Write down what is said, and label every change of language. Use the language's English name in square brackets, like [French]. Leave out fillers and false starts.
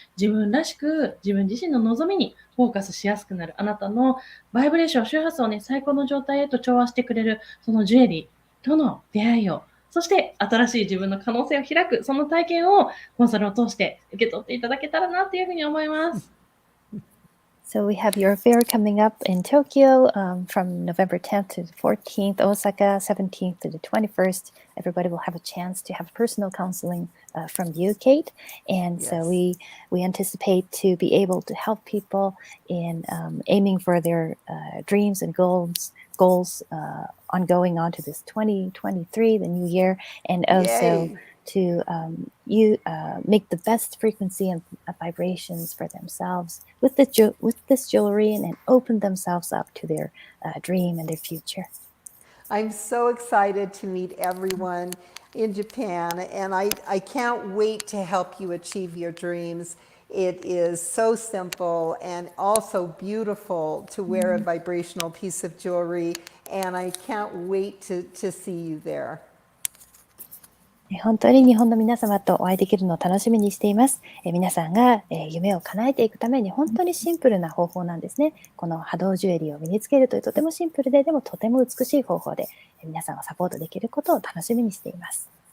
[Japanese] 自分らしく自分自身の望みにフォーカスしやすくなる、あなたのバイブレーション、周波数をね、最高の状態へと調和してくれる、そのジュエリーとの出会いを、そして新しい自分の可能性を開く、その体験をコンサルを通して受け取っていただけたらなというふうに思います。 [English] So we have your fair coming up in Tokyo from November 10th to the 14th, Osaka 17th to the 21st. Everybody will have a chance to have personal counseling from you, Kate. And so we anticipate to be able to help people in aiming for their dreams and goals ongoing on to this 2023, the new year, and also to make the best frequency and vibrations for themselves with this jewelry and open themselves up to their dream and their future. I'm so excited to meet everyone in Japan, and I can't wait to help you achieve your dreams. It is so simple and also beautiful to wear a vibrational piece of jewelry, and I can't wait to see you there. [Japanese] 本当に日本の皆様とお会いできるのを楽しみにしています。皆さんが夢を叶えていくために本当にシンプルな方法なんですね。この波動ジュエリーを身につけるというとてもシンプルで、でもとても美しい方法で皆さんをサポートできることを楽しみにしています。